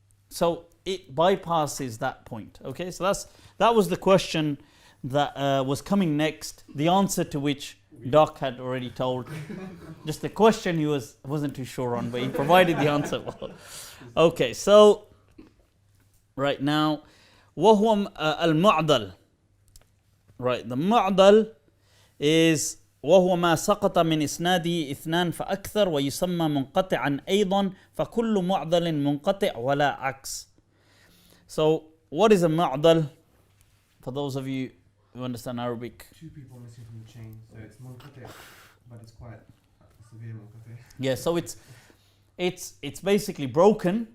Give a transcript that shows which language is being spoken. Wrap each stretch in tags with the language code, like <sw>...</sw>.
<en>So it bypasses that point. Okay, so that was the question that was coming next, the answer to which Doc had already told. Just the question he wasn't too sure on, but he provided the answer. Okay, so right now, وهو al-Mu'dal. Right, the Mu'dal is</en> <ar>وهو ما سقط من إسناده اثنان فأكثر ويسمى منقطعا أيضا فكل معضل منقطع ولا عكس.</ar> <en>So what is a mu'dal? For those of you who understand Arabic. Two people missing from the chain, so it's munqati', but it's quite severe munqati'. Yeah, so it's basically broken.</en>